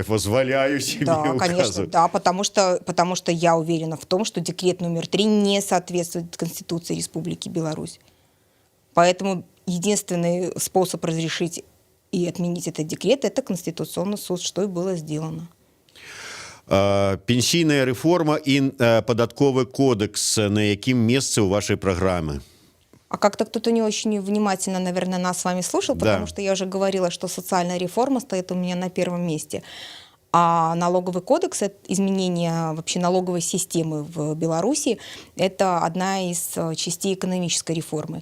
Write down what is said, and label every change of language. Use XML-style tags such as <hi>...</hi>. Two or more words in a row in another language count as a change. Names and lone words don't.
<ru>Позволяю себе Да, указывать. конечно, да, потому что я уверена в том, что декрет номер 3 не соответствует Конституции Республики Беларусь. Поэтому единственный способ разрешить и отменить этот декрет – это Конституционный суд, что и было сделано.</ru> <be>Пенсійная рэформа і падатковы кодекс на якім месцы ў вашай праграмы?</be> <ru>А как-то кто-то не очень внимательно, наверное, нас с вами слушал, Да. потому что я уже говорила, что социальная реформа стоит у меня на первом месте. А налоговый кодекс, изменение вообще налоговой системы в Беларуси, это одна из частей экономической реформы.</ru>